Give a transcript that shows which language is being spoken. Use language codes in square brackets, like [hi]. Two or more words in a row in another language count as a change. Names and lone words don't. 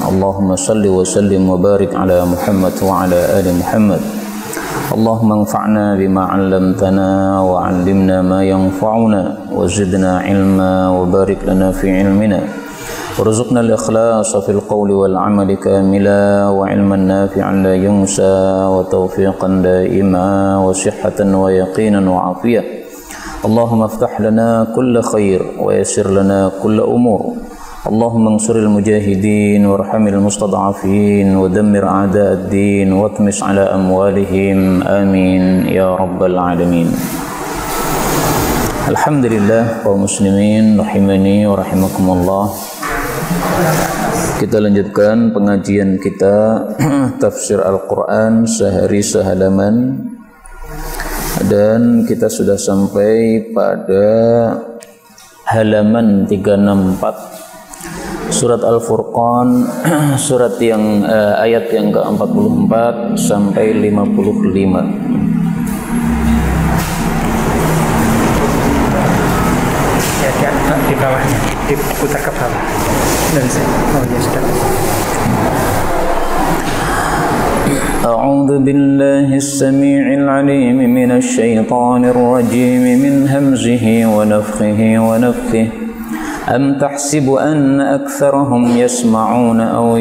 [ar] اللهم صل وسلم وبارك على محمد وعلى آل محمد. اللهم انفعنا بما علمتنا وعلمنا ما ينفعنا وزدنا علما وبارك لنا في علمنا. وارزقنا الإخلاص في القول والعمل كاملا وعلما نافعا لا ينسى وتوفيقا دائما وصحة ويقينا وعافية. اللهم افتح لنا كل خير ويسر لنا كل أمور. اللهم انصر المجاهدين وارحم المستضعفين ودمر أعداء الدين واطمس على أموالهم آمين يا رب العالمين. [id] Alhamdulillah kaum muslimin [ar] رحمني ورحمكم الله. [id] Kita lanjutkan pengajian kita tafsir Al-Quran sehari sehalaman. Dan kita sudah sampai pada halaman 364 surat Al-Furqan, surat yang ayat yang ke-44 sampai 55. Ya, di bawahnya diputar ke bawah. Dan oh ya sudah. [ar] أعوذ بالله السميع العليم من الشيطان الرجيم من همزه ونفخه ونفثه أم تحسب أن أكثرهم يسمعون أو